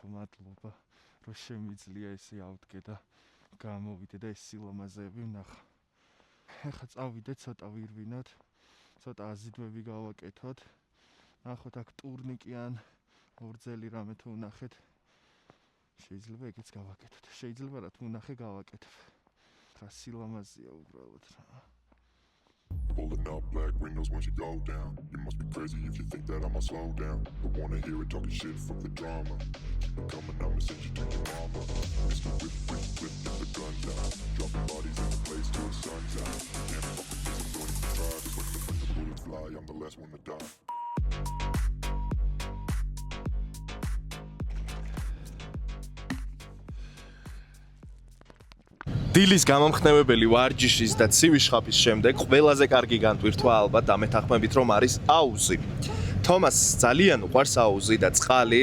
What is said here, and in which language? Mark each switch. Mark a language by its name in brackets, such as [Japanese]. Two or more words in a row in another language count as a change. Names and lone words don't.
[Georgian] მადლობა რომ შემიძლია ესე ავდგე და გამოვიდე და ეს სილამაზეები ვნახა ახლა წავიდე ცოტა ვირვინოთ ცოტა აზიდვები გავაკეთოთ ნახოთ აქ ტურნიკი ან ორძელი რამე თუ ვნახეთ შეიძლება ეგეც გავაკეთოთ შეიძლება რა თუ ვნახე გავაკეთებ სილამაზია უბრალოდ რა [English] Pulling up black windows once you go down. You must be crazy if you think that I'ma slow down. Don't wanna hear it talking shit from the drama. Keep it coming, I'ma send you to your mama. Mr. Whip, whip, whip, get the guns out. Dropping bodies in the place till the sun's out. Can't fuck with this, I'm going to try. Just when the bullets fly, I'm the last one to die. [Georgian] დილის გამომხნევებელი ვარჯიშის და ცივი შხაპის შემდეგ ყველაზე კარგი განტვირთვა ალბათ ამეთანხმებით რომ არის აუზი. თომას ძალიან უყვარს აუზი და წყალი.